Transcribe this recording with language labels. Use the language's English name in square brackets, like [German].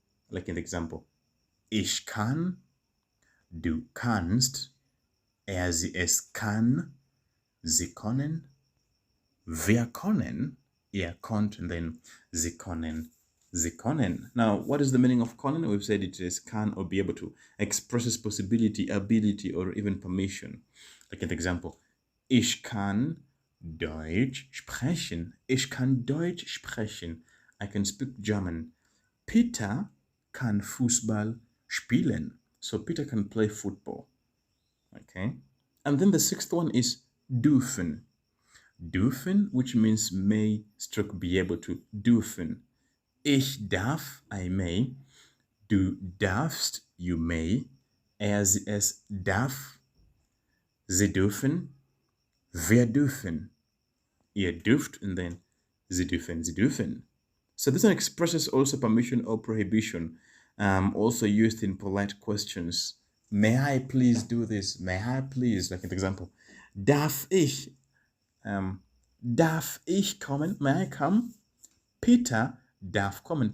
[English] Like in the example, [German] ich kann, du kannst, sie es kann, sie können, wir können, ihr könnt, [English] and then [German] sie können, sie können. [English] Now, what is the meaning of können? We've said it is can or be able to. Expresses possibility, ability, or even permission. Like in the example, [German] ich kann Deutsch sprechen. Ich kann Deutsch sprechen. [English] I can speak German. [German] Peter kann Fußball spielen. [English] So Peter can play football. Okay. And then the sixth one is dürfen. Dürfen, which means may stroke be able to. [German] Dürfen. Ich darf, [English] I may. [German] Du darfst, [English] you may. [German] Er, sie, es darf. Sie dürfen. Wir dürfen. Ihr dürft, [English] and then [German] sie dürfen, sie dürfen. [English] So this one expresses also permission or prohibition, also used in polite questions. May I please do this? May I please, like an example, [German] darf ich, darf ich kommen? [English] May I come? [German] Peter darf kommen.